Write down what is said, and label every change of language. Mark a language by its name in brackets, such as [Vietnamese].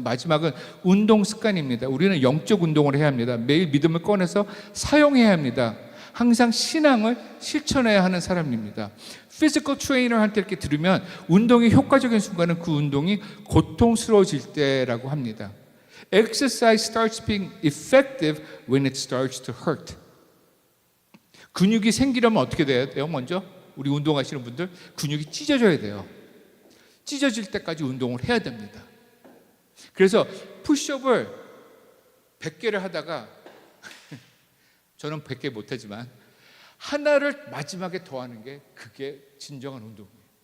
[Korean] 마지막은 운동 습관입니다. 우리는 영적 운동을 해야 합니다. 매일 믿음을 꺼내서 사용해야 합니다. 항상 신앙을 실천해야 하는 사람입니다. 피지컬 트레이너한테 이렇게 들으면 운동이 효과적인 순간은 그 운동이 고통스러워질 때라고 합니다. [English] Exercise starts being effective when it starts to hurt. [Korean] 근육이 생기려면 어떻게 돼야 돼요? 먼저 우리 운동하시는 분들 근육이 찢어져야 돼요. 찢어질 때까지 운동을 해야 됩니다. 그래서 푸시업을 100개를 하다가 저는 100개 못하지만 하나를 마지막에 더 하는 게 그게 진정한 운동이에요.